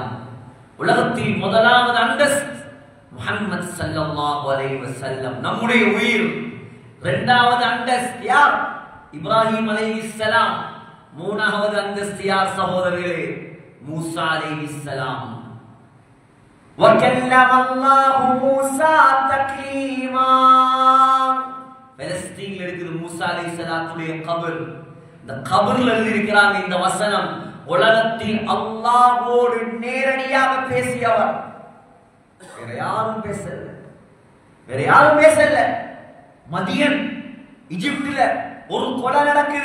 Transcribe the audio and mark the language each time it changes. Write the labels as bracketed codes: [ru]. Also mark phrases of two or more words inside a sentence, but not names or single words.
[ta] உலகத்தில் முதலாவது அந்தஸ்து முஹம்மது [ar] صلى الله عليه وسلم, [ta] நம்முடைய உயிர். இரண்டாவது அந்தஸ்து யார்? இப்ராஹிம் அலைஹிஸ்ஸலாம். மூணாவது அந்தஸ்து யார் சகோதரர்களே? மூசா அலைஹிஸ்ஸலாம். [ar] وَكَلَّمَ اللَّهُ مُوسَى تَكْلِيمًا. [ta] பலஸ்தீனில் இருக்குது மூசா அலைஹிஸ்ஸலாத்துடைய கபர். இந்த கபர்ல இருக்கிறாங்க இந்த வசனம். உலகத்தில் அல்லாஹ்வோடு நேரடியாக பேசியவர். வேற யாரும் பேசல, வேற யாரும் பேசல. மதியன் எகிப்தில ஒரு கொலை நடக்குது.